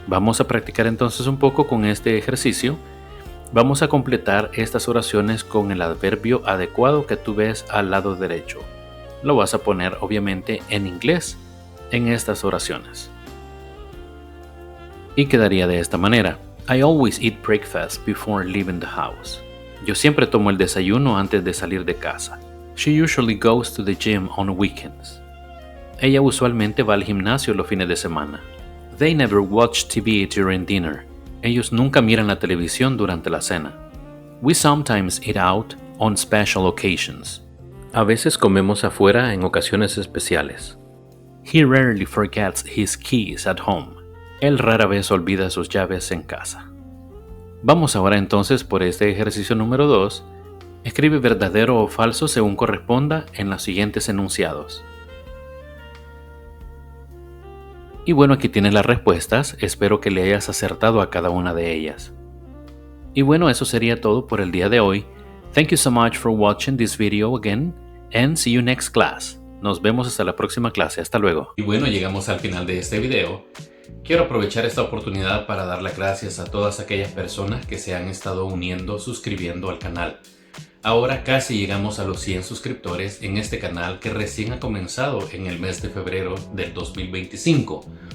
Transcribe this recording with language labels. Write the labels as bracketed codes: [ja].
[es] Vamos a practicar entonces un poco con este ejercicio. Vamos a completar estas oraciones con el adverbio adecuado que tú ves al lado derecho. Lo vas a poner obviamente en inglés en estas oraciones. Y quedaría de esta manera. [en] I always eat breakfast before leaving the house. [es] Yo siempre tomo el desayuno antes de salir de casa. [en] She usually goes to the gym on weekends. [es] Ella usualmente va al gimnasio los fines de semana. [en] They never watch TV during dinner. [es] Ellos nunca miran la televisión durante la cena. [en] We sometimes eat out on special occasions. [es] A veces comemos afuera en ocasiones especiales. [en] He rarely forgets his keys at home. [es] Él rara vez olvida sus llaves en casa. Vamos ahora entonces por este ejercicio número 2. Escribe verdadero o falso según corresponda en los siguientes enunciados. Y bueno, aquí tienes las respuestas. Espero que le hayas acertado a cada una de ellas. Y bueno, eso sería todo por el día de hoy. [en] Thank you so much for watching this video again and see you next class. [es] Nos vemos hasta la próxima clase. Hasta luego. Y bueno, llegamos al final de este video. Quiero aprovechar esta oportunidad para dar las gracias a todas aquellas personas que se han estado uniendo, suscribiendo al canal. Ahora casi llegamos a los 100 suscriptores en este canal que recién ha comenzado en el mes de febrero del 2025.